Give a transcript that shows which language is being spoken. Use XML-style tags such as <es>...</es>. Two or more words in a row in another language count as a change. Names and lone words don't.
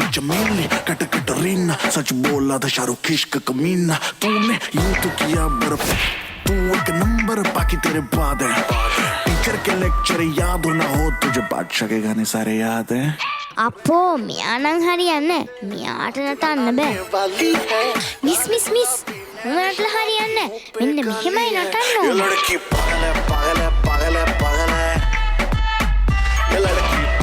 <hi>चमेली कट कटरीना सच बोला था शाहरुख इश्क कमीना तूने यूं तो किया बर्फ तू एक नंबर बाकी तेरे बाद है टीचर के लेक्चर याद हो ना हो तुझे बादशाह के गाने सारे याद हैं</hi> <si>අපෝ මෙයානම් හරියන්නේ මෙයාට නටන්න බෑ මිස් මිස් මිස් උඹට හරියන්නේ මෙන්න මෙහෙමයි නටන්න</si> <hi>ये लड़की पागल है पागल है पागल है पागल है ये लड़की</hi>